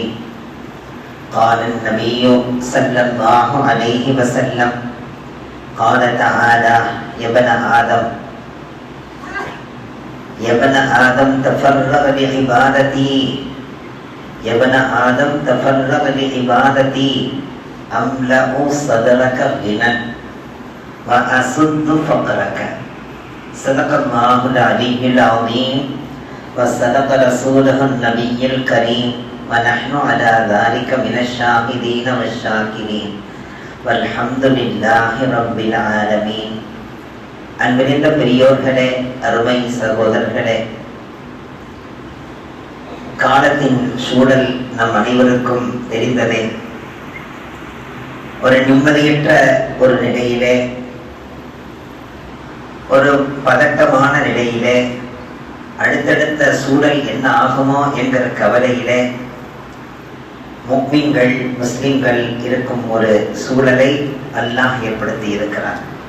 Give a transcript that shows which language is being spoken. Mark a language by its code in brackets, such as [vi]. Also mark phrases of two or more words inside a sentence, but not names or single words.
[ar] قال النبي صلى الله عليه وسلم قال تعالى يا ابن آدم يا ابن آدم تفرغ لعبادتي يا ابن آدم تفرغ لعبادتي أملأ صدرك غنى وأسد فقرك. صدق الله العلي العظيم وصدق رسوله النبي الكريم ونحن على ذلك من الشاهدين والشاكرين والحمد لله رب العالمين. [ta] அன்பிருந்த பெரியோர்களே, அருமை சகோதரர்களே, காலத்தின் சூழல் நம் அனைவருக்கும் தெரிந்ததே. ஒரு நிம்மதியற்ற ஒரு நிலையிலே, ஒரு பதட்டமான நிலையிலே, அடுத்தடுத்த சூழல் என்ன ஆகுமோ என்கிற கவலையிலே முஃமின்கள் முஸ்லிம்கள் இருக்கும் ஒரு சூழலை அல்லாஹ் ஏற்படுத்தி இருக்கிறார்.